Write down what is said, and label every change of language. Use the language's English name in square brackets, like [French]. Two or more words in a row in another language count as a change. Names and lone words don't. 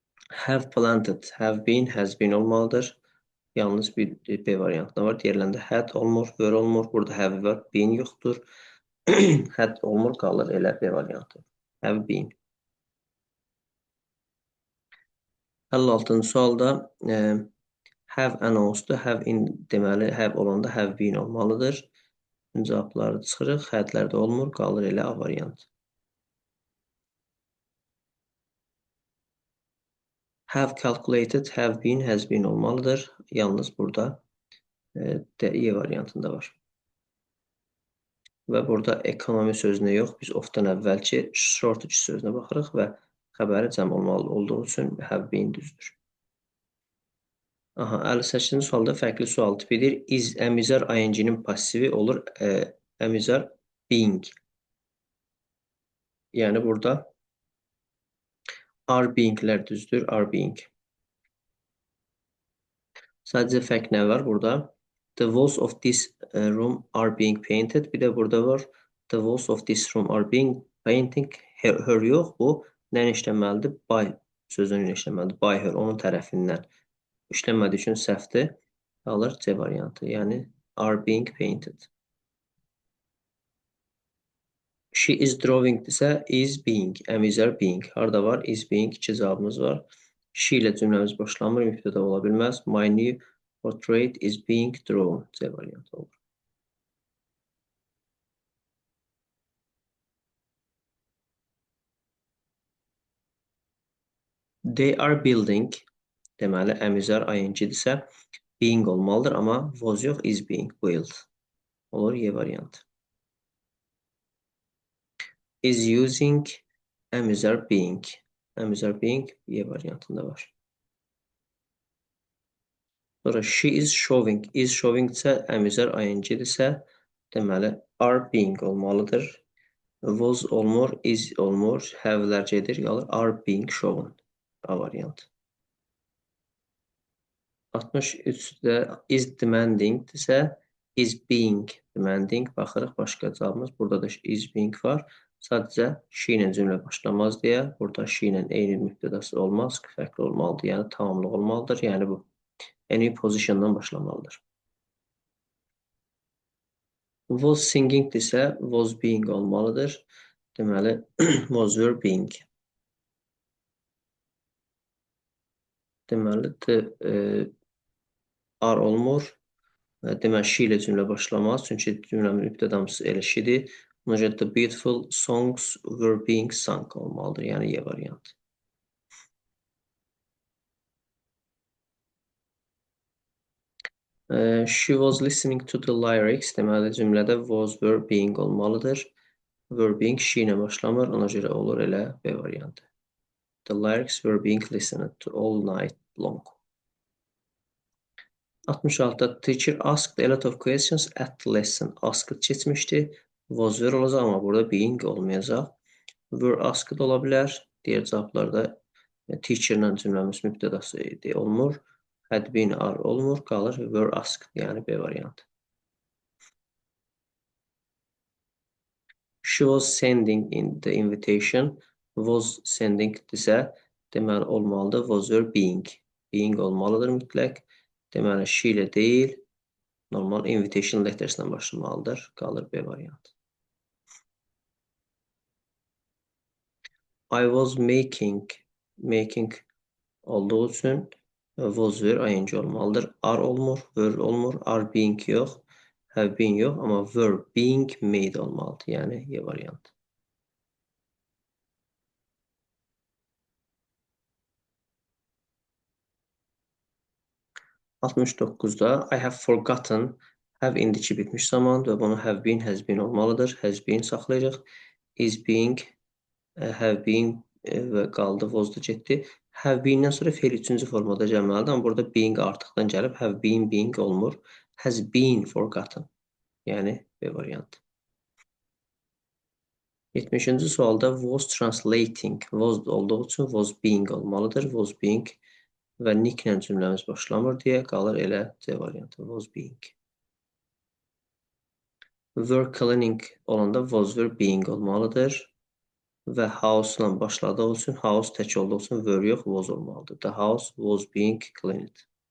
[English] Have planted, have been, has been olmalıdır. [Azerbaijani] Yalnız bir B variantında var. Diğerlərində had olmur, were olmur. Burada have var, been yoxdur. Had olmur, qalır elə B variantı. [English] Have been. [Azerbaijani] 56-cı sualda [English] have announced, have in deməli have olanda have been olmalıdır. [Azerbaijani] Cavabları çıxırıq. Hadlər də olmur, qalır elə A variantı. [English] Have calculated, have been, has been olmalıdır. [Azerbaijani] Yalnız burada D variantında var. Və burada ekonomi sözünə yox, biz ofdan əvvəlki shortage sözünə baxırıq və xəbəri cəm olmalı olduğu üçün [English] have been [Azerbaijani] düzdür. Aha, 58-ci sualda fərqli sual tipidir. [English] Is əmizar [Azerbaijani] ing-nin passivi olur [English] əmizar being. [Azerbaijani] Yəni burada [English] are being-lər [Azerbaijani] düzdür, [English] are being. [Azerbaijani] Sadəcə fərq nə var burada? [English] The walls of this room are being painted. [Azerbaijani] Bir də burada var. [English] The walls of this room are being painting. [Azerbaijani] Her yox, bu nə işləməlidir? By sözünü işləməlidir. [English] By her, [Azerbaijani] onun tərəfindən. İşləmədiyi üçün səhvdir. Qalır C variantı. Yəni [English] are being painted. She is drawing desə is being. Əmizar being. [Azerbaijani] Harada var? [English] Is being. [Azerbaijani] İki cavabımız var. She ilə cümləmiz başlamır. Mübtəda ola bilməz. [English] My new portrait is being drawn. [Azerbaijani] C variantı olur. [English] They are building. [Azerbaijani] Deməli, [English] əmizar ing-dirsə [Azerbaijani] being olmalıdır, amma was yox, [English] is being built. [Azerbaijani] Olur Y variantı. [English] Is using əmizar being. Əmizar being [Azerbaijani] Y variantında var. Sonra [English] she is showing. Is showing [Azerbaijani] isə [English] əmizar ing-dirsə [Azerbaijani] deməli [English] are being [Azerbaijani] olmalıdır. Was olmur, is olmur, have-lər gedir, qalır [English] are being shown. [Azerbaijani] A variantı. [English] 63-də is demanding desə is being demanding. [Azerbaijani] Baxırıq başqa cavabımız. Burada da is being var. Sadəcə she ilə cümlə başlamaz deyə burada she ilə eyni mübtədası olmaz. Fərqli olmalıdır. Yəni tamamlıq olmalıdır. Yəni bu [English] any positiondan [Azerbaijani] başlamalıdır. [English] Was singing desə was being olmalıdır. Deməli was were being. [Azerbaijani] Deməli are olmur. Deməli she ilə cümlə başlamaz. Çünki cümlənin mübtədamız elə shedir. Ona görə [English] the beautiful songs were being sung [Azerbaijani] olmalıdır. Yəni Y variantı. [English] She was listening to the lyrics. [Azerbaijani] Deməli cümlədə [English] was were being [Azerbaijani] olmalıdır. [English] Were being [Azerbaijani] she ilə başlamır. Ona görə olur elə B variantı. [English] The lyrics were being listened to all night long. 66-da teacher asked a lot of questions at the lesson. [Azerbaijani] Asked keçmişdi. [English] Was were [Azerbaijani] olacaq, amma burada being olmayacaq. Were asked ola bilər. Digər cavablarda teacher-la cümləmiz mübtədası olmur. [English] Had been are olmur. [Azerbaijani] Qalır [English] were asked, [Azerbaijani] yəni B variantı. [English] She was sending in the invitation. Was sending [Azerbaijani] desə deməli olmalıdır. [English] Was were being. [Azerbaijani] Being olmalıdır mütləq. Deməli she ilə deyil. Normal [English] invitation letters-lə [Azerbaijani] başlamalıdır. Qalır B variantı. [English] I was making [Azerbaijani] olduğu üçün [English] was were ing olmalıdır. [Azerbaijani] Are olmur, were olmur, [English] are being [Azerbaijani] yox, [English] have been [Azerbaijani] yox, amma [English] were being made [Azerbaijani] olmalıdır. Yəni Y variantı. %69'da [English] I have forgotten have [Azerbaijani] indiki bitmiş zaman və bunu [English] have been, has been [Azerbaijani] olmalıdır. [English] Has been [Azerbaijani] saxlayırıq. [English] Is being, have been [Azerbaijani] və qaldı was da getdi. [English] Have been-dən [Azerbaijani] sonra fe'l üçüncü formada gəlməlidir. Amma burada being artıqdan gəlib. [English] Have been, being olmur. Has been forgotten. [Azerbaijani] Yəni B variantı. 70-ci sualda was translating. Was olduğu üçün [English] was being [Azerbaijani] olmalıdır. [English] Was being [Azerbaijani] və nicklə cümləmiz başlamır deyə qalır elə C variantı. [English] Was being. Were cleaning olanda was were being olmalıdır. [Azerbaijani] və house-la başladığı üçün, house tək olduğu üçün were yox, was olmalıdır. [English] The house was being cleaned.